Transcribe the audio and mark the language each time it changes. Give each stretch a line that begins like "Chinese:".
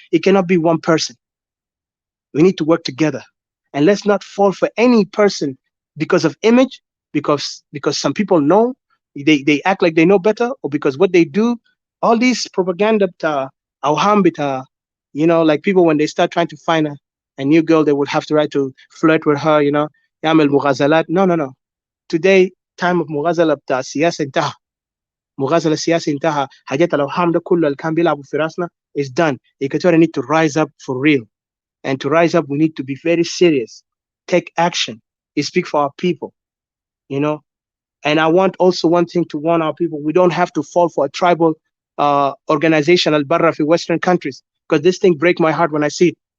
English: It cannot be one person. We need to work together, and let's not fall for any person because of image, because some people know, they act like they know better, or because what they do, all these propaganda, like people when they start trying to find a new girl, they would have to try to flirt with her,
Arabic: يعمل مغازلات.
English: No.
Arabic: Today, time of مغازلة بتاع السياسة انتهى. مغازلة السياسة انتهى. حاجات الأوهام ده كله اللي كان بيلعبوا في راسنا
English: is done. Equatorial need to rise up for real. And to rise up, we need to be very serious, take action, speak for our people, And I want also one thing to warn our people: we don't have to fall for a tribal organization al-barra for Western countries, because this thing breaks my heart when I see it.